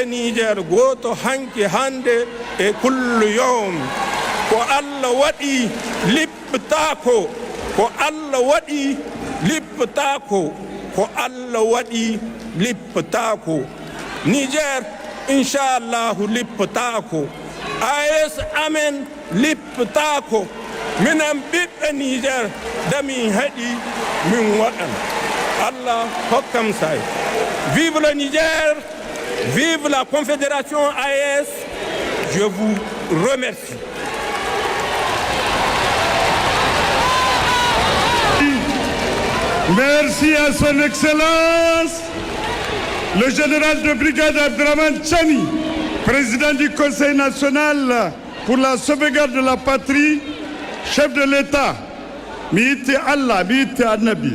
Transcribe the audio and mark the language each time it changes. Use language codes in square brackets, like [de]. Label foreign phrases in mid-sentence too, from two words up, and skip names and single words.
[ff] niger goto hanki hande e [ar] كل يوم [ff] ko Allah waɗi lipptako ko Allah waɗi lipptako ko Allah waɗi lipptako Niger inchallahu lipptako AS amen lipptako minen ɓiɓɓe Niger dami haɗi min waɗan Allah hokkam say. [fr] Vive le Niger, vive la Confédération AES. Je vous remercie. Merci à son Excellence, le général de brigade Abdraman Chani, président du Conseil national pour la sauvegarde de la patrie, chef de l'État, [ff] Miiti Allah, Miiti Annabi.